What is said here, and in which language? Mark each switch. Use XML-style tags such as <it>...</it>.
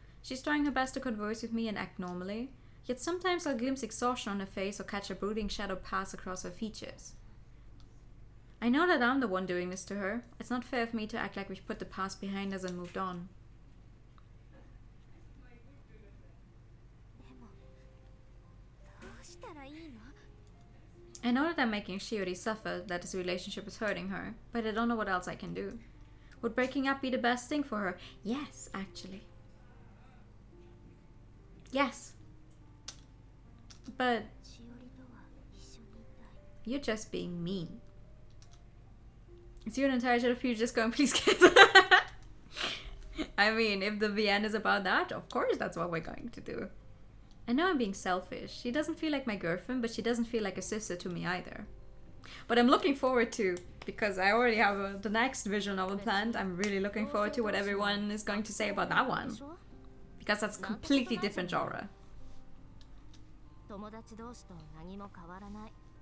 <en>She's trying her best to converse with me and act normally. Yet sometimes I'll glimpse exhaustion on her face or catch a brooding shadow pass across her features. I know that I'm the one doing this to her. It's not fair of me to act like we've put the past behind us and moved on.</en> <ja>でもどうしたらいいの</ja> <en>I know that I'm making Shiori suffer, that this relationship is hurting her, but I don't know what else I can do. Would breaking up be the best thing for her? Yes, actually. Yes. But</en> <ja>しおりとは一緒にいたい</ja> <en>you're just being mean. Is your entire shot of you just going, please kiss? I mean, if the VN is about that, of course that's what we're going to do. I know I'm being selfish. She doesn't feel like my girlfriend, but she doesn't feel like a sister to me either. But I'm looking forward to, because I already have the next visual novel planned, I'm really looking forward to what everyone is going to say about that one.</en> <ja>でしょ</ja> <en>Because that's a completely different genre.</en> <ja>友達同士と何も変わらない</ja>